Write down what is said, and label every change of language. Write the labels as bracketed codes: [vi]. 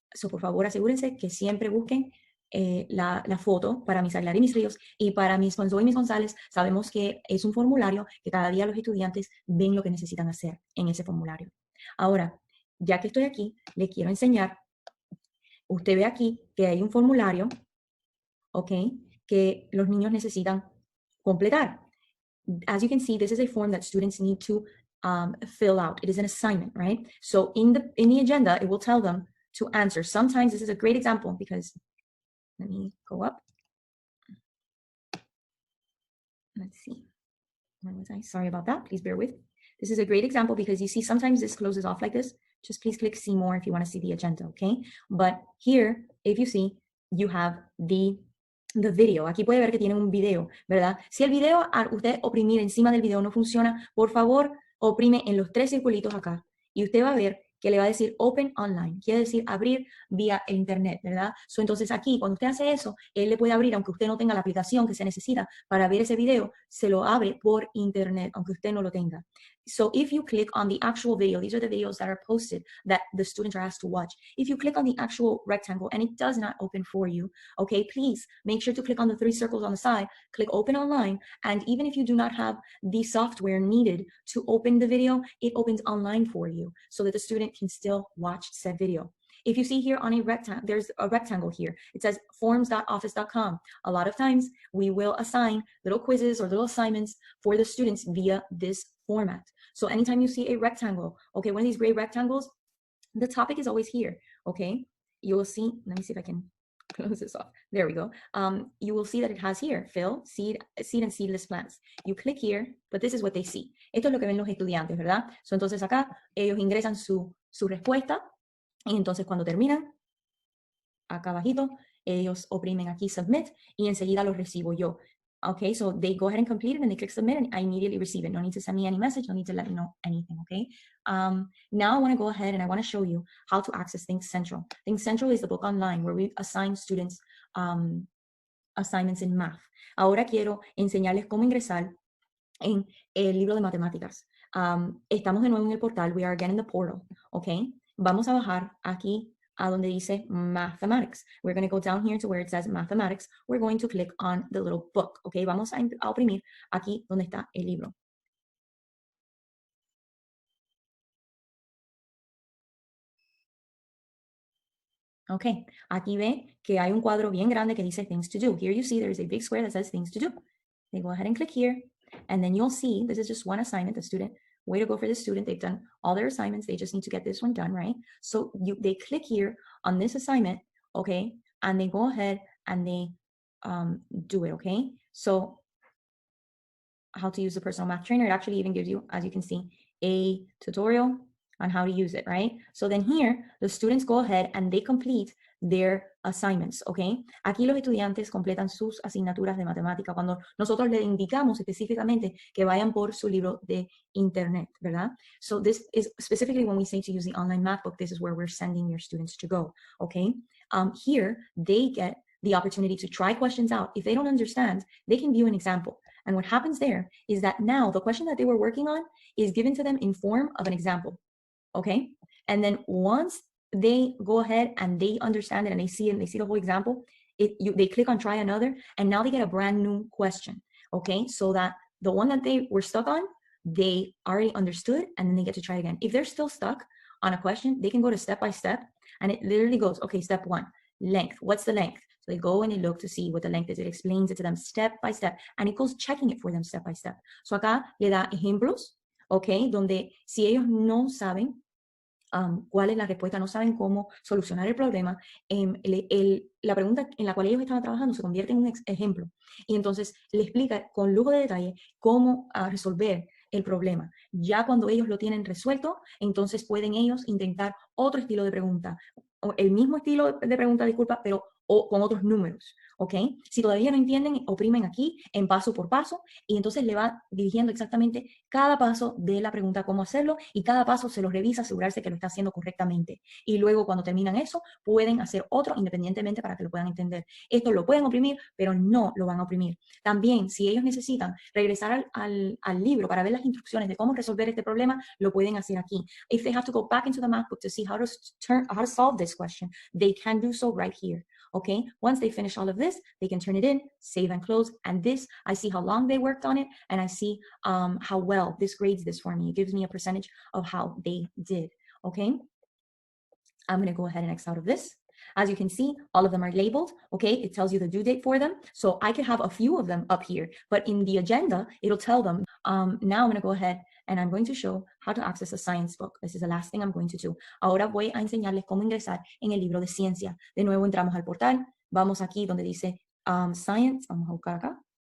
[es] Por favor, asegúrense que siempre busquen la foto para Miss Aguilar y Mis Ríos, y para Miss Panzoa y Miss González sabemos que es un formulario que cada día los estudiantes ven lo que necesitan hacer en ese formulario. Ahora, ya que estoy aquí, le quiero enseñar, usted ve aquí que hay un formulario, ¿ok? Que los niños necesitan completar. [en] As you can see, this is a form that students need to fill out. It is an assignment, right? So in the agenda, it will tell them to answer. Sometimes this is a great example because, let me go up. Let's see, where was I? Sorry about that, please bear with. This is a great example because you see sometimes this closes off like this. Just please click see more if you want to see the agenda, okay? But here, if you see, you have the video. [es] Aquí puede ver que tiene un video, ¿verdad? Si el video, al usted oprimir encima del video no funciona, por favor, oprime en los 3 circulitos acá y usted va a ver que le va a decir Open Online, quiere decir abrir vía el internet, ¿verdad? Entonces aquí, cuando usted hace eso, él le puede abrir, aunque usted no tenga la aplicación que se necesita para ver ese video, se lo abre por internet, aunque usted no lo tenga. [en] So if you click on the actual video, these are the videos that are posted that the students are asked to watch. If you click on the actual rectangle and it does not open for you, okay, please make sure to click on the 3 circles on the side, click Open Online, and even if you do not have the software needed to open the video, it opens online for you so that the student can still watch said video. If you see here on a rectangle, there's a rectangle here. It says forms.office.com. A lot of times we will assign little quizzes or little assignments for the students via this format. So anytime you see a rectangle, okay, one of these gray rectangles, the topic is always here, okay? You will see, let me see if I can close this off. There we go. You will see that it has here, fill, seed and seedless plants. You click here, but this is what they see. [es] Esto es lo que ven los estudiantes, ¿verdad? So, entonces acá ellos ingresan su respuesta y entonces cuando terminan, acá abajito, ellos oprimen aquí submit y enseguida los recibo yo. [en] Okay, so they go ahead and complete it and they click submit and I immediately receive it. No need to send me any message, no need to let me know anything, okay? Now I wanna go ahead and I wanna show you how to access Think Central. Think Central is the book online where we assign students assignments in math. [es] Ahora quiero enseñarles cómo ingresar en el libro de matemáticas. Estamos de nuevo en el portal, [en] we are again in the portal, okay? [es] Vamos a bajar aquí a donde dice mathematics. [en] We're going to go down here to where it says mathematics. We're going to click on the little book, okay? [es] Vamos a oprimir aquí donde está el libro. Okay, aquí ve que hay un cuadro bien grande que dice things to do. [en] Here you see there's a big square that says things to do. They go ahead and click here, and then you'll see this is just one assignment. The student, way to go for the student. They've done all their assignments. They just need to get this one done, right? So they click here on this assignment, okay? And they go ahead and they do it, okay? So how to use the personal math trainer, it actually even gives you, as you can see, a tutorial on how to use it, right? So then here, the students go ahead and they complete their assignments, okay? [es] Aquí los estudiantes completan sus asignaturas de matemática cuando nosotros le indicamos específicamente que vayan por su libro de internet, ¿verdad? [en] So this is specifically when we say to use the online math book, this is where we're sending your students to go, okay? Here, they get the opportunity to try questions out. If they don't understand, they can view an example. And what happens there is that now the question that they were working on is given to them in form of an example, okay? And then once they go ahead and they understand it and they see the whole example, they click on try another, and now they get a brand new question, okay? So that the one that they were stuck on, they already understood, and then they get to try again. If they're still stuck on a question, they can go to step by step, and it literally goes, okay, step 1, length. What's the length? So they go and they look to see what the length is. It explains it to them step by step, and it goes checking it for them step by step. [es] So acá le da ejemplos, okay, donde si ellos no saben cuál es la respuesta, no saben cómo solucionar el problema, la pregunta en la cual ellos estaban trabajando se convierte en un ejemplo. Y entonces le explica con lujo de detalle cómo resolver el problema. Ya cuando ellos lo tienen resuelto, entonces pueden ellos intentar otro estilo de pregunta, o el mismo estilo de pregunta, disculpa, pero con otros números, ¿ok? Si todavía no entienden, oprimen aquí en paso por paso y entonces le va dirigiendo exactamente cada paso de la pregunta, cómo hacerlo, y cada paso se los revisa, asegurarse que lo está haciendo correctamente. Y luego cuando terminan eso, pueden hacer otro independientemente para que lo puedan entender. Esto lo pueden oprimir, pero no lo van a oprimir. También, si ellos necesitan regresar al libro para ver las instrucciones de cómo resolver este problema, lo pueden hacer aquí. [en] If they have to go back into the math book to see how to solve this question, they can do so right here. Okay, once they finish all of this, they can turn it in, save and close. And this, I see how long they worked on it, and I see how well this grades this for me. It gives me a percentage of how they did, okay? I'm gonna go ahead and X out of this. As you can see, all of them are labeled, okay? It tells you the due date for them. So I could have a few of them up here, but in the agenda, it'll tell them. Now I'm gonna go ahead and I'm going to show how to access a science book. This is the last thing I'm going to do. [es] Ahora voy a enseñarles cómo ingresar en el libro de ciencia. De nuevo entramos al portal, vamos aquí donde dice Science, vamos a buscar acá.